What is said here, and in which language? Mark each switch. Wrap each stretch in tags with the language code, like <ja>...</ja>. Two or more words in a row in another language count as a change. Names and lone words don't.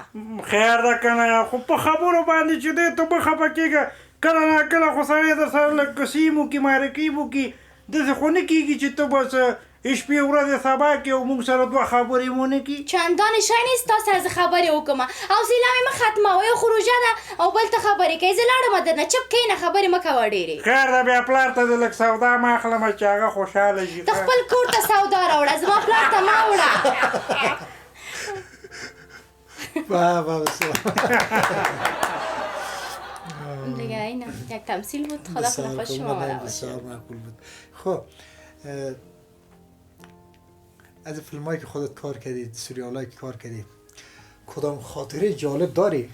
<ps>خیر ده که نه خو په خبرو باندې چې دی ته مه خفه کېږه کله نه کله خو سړی در سره لږ کسیم وکړي معرکې وکړي داسې خو نه کېږي چې ته بس شپې ورځې سبا کې او موږ سره 2 خبرې ونه کړي چندانې شی نه ستا سره زه خبرې وکړمه حوصله مې مه ختموه یو خو روژه ده او بل ته خبرې کوې زه لاړمه درنه چپ کښېنه خبرې مه کوه ډېرې خیر ده بیا پلار ته د لږ سودا مه اخلمه چې هغه خوشحاله شي ته خپل کور ته سودا راوړه زما پلار ته مه وړه</ps> <fa>دیگه اینه یک تمثیل بود خدا کنه خوش شما آمده باشه بسیار معقول بود خب از فیلمایی که خودت کار کردید سریالایی که کار کردید کدام خاطره جالب داری؟</fa>